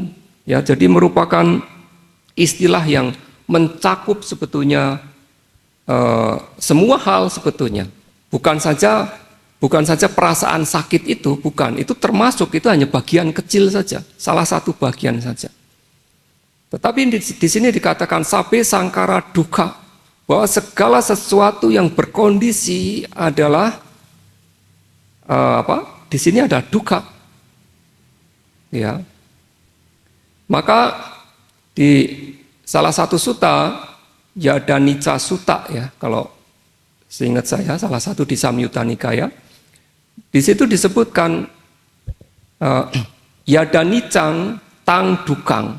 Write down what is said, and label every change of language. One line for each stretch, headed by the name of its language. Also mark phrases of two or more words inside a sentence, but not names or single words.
Indonesian: Ya, jadi merupakan istilah yang mencakup sebetulnya semua hal sebetulnya. Bukan saja perasaan sakit itu, bukan. Itu termasuk, itu hanya bagian kecil saja, salah satu bagian saja. Tetapi di sini dikatakan
Pali: sabbe sangkara dukkha,
Indonesian: bahwa segala sesuatu yang berkondisi adalah di sini ada dukkha. Ya. Maka di salah satu sutta, Yadanicca Sutta ya, kalau seingat saya salah satu di Samyutta Nikaya, di situ disebutkan
Pali: Yadanicang tang dukang.